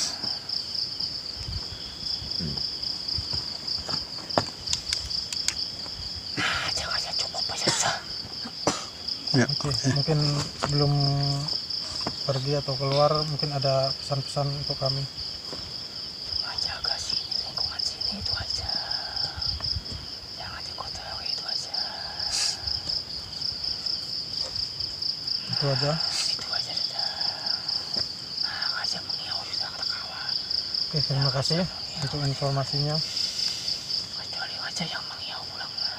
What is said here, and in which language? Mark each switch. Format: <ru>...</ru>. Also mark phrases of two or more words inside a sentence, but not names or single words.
<bjn>Aja cukup aja.</bjn> <id>Oke, mungkin sebelum pergi atau keluar mungkin ada pesan-pesan untuk kami. Cuma jaga sini, lingkungan sini itu aja. Jangan dikotori itu aja. Itu aja. Itu aja sudah.</id> <bjn>Nah, aja mengiau sudah kata kawan.</bjn> <id>Oke, terima kasih untuk informasinya.</id> <bjn>Kecuali aja yang mengiau pulang.</bjn>